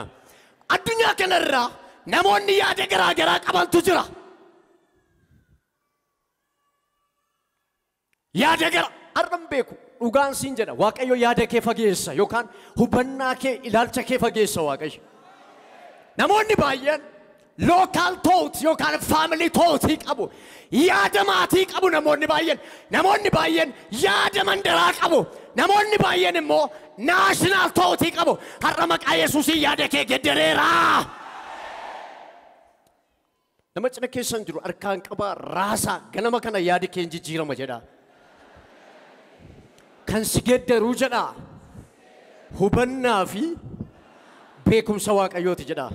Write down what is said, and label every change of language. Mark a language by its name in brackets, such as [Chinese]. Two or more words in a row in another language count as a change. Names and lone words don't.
[Oromo] Addunyaa kanarraa namoonni yaada garaa garaa qabantu jira. Yaada gara har'an beeku dhugaan siin jedha Waaqayyo yaada kee fageessa yookaan hubannaa kee ilaalcha kee fageessa Waaqayyo. Namoonni baay'een [English] local thought [Oromo] yookaan [English] family thought [Oromo] qabu. Yaada maatii qabu namoonni baay'een yaada mandaraa qabu. Namoonni baay'een immoo [English] national thought [Oromo] qabu. Har'a maqaa Yesuusiin yaada kee geddereera. Nama cina keessan jiru harkaan qabaa raasaa ganama kana yaada kee jijjiirama jedha. Kan si gedderuu jedha. Hubannaa fi beekumsa Waaqayyooti jedha.